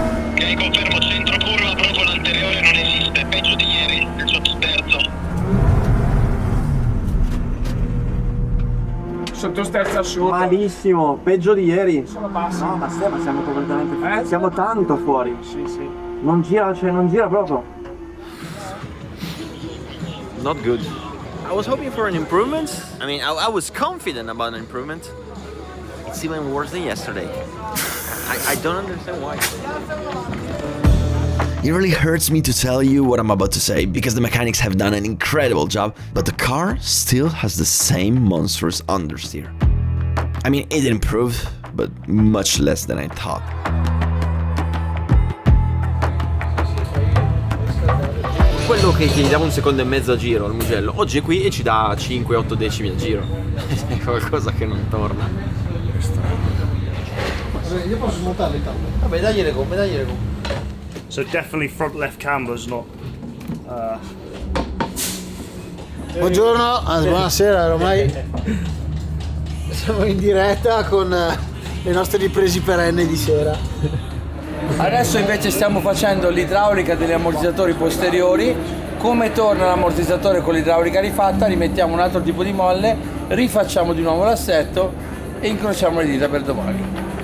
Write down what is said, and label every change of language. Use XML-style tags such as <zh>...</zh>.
<it>Ok, confermo centro curva, però con l'anteriore non esiste, peggio di ieri, il sottosterzo. Sottosterzo assurdo. Malissimo, peggio di ieri. Sono bassi. No, ma siamo completamente fuori. Eh? Siamo tanto fuori. Sì, sì. Non gira, cioè non gira proprio.</it> <en>Not good. I was hoping for an improvement. I mean, I was confident about an improvement. It's even worse than yesterday. I don't understand why. It really hurts me to tell you what I'm about to say, because the mechanics have done an incredible job, but the car still has the same monstrous understeer. I mean, it improved, but much less than I thought.</en> <it>Quello che gli dava 1,5 secondi a giro al Mugello, oggi è qui e ci dà 5-8 decimi a giro. È qualcosa che non torna. Io posso smontarle tanto. Vabbè, dagliele gomme.</it> <en>So definitely front left camber's not.</en> <it>Buongiorno, buonasera, ormai siamo in diretta con le nostre riprese perenni di sera. Adesso invece stiamo facendo l'idraulica degli ammortizzatori posteriori. Come torna l'ammortizzatore con l'idraulica rifatta, rimettiamo un altro tipo di molle, rifacciamo di nuovo l'assetto e incrociamo le dita per domani.</it>